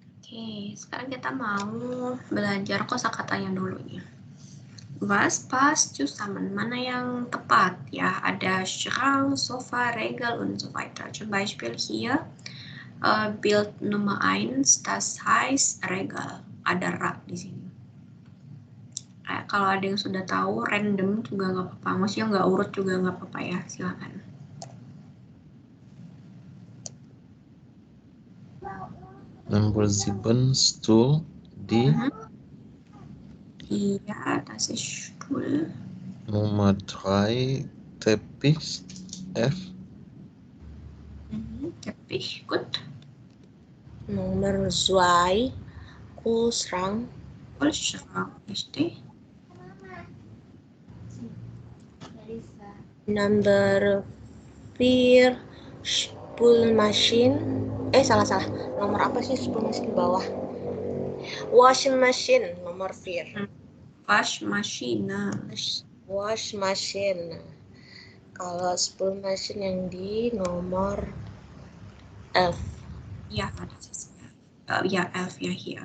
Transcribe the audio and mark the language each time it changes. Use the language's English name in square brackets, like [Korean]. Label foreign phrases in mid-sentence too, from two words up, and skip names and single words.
[Indonesian] Oke, sekarang kita mau belajar kosakatanya dulu nih. [German] Was passt zusammen, [Indonesian] mana yang tepat ya? [German] Ada Schrank, Sofa, Regal und so weiter. Zum Beispiel hier Bild Nummer 1, das heißt Regal. [Indonesian] Ada rak di sini. Kalau ada yang sudah tahu, random juga nggak apa-apa. Maksudnya nggak urut juga nggak apa-apa ya, silakan. [English] Number 7 Stuhl di [Indonesian] Iya, [German] das ist Stuhl. Nummer 3 Teppich F. Teppich, gut. [Indonesian] Nomor 2, Kühlschrank. [German] Kühlschrank, richtig. [English] Number 4, Spülmaschine. [Indonesian] Salah. Nomor apa sih Spülmaschine bawah? [English] Washing machine, nomor 4. [German] Waschmaschine. [English] Wash machine. [Indonesian] Kalau Spülmaschine yang di nomor F. [German] Ja, das ist ja, 11 ja hier.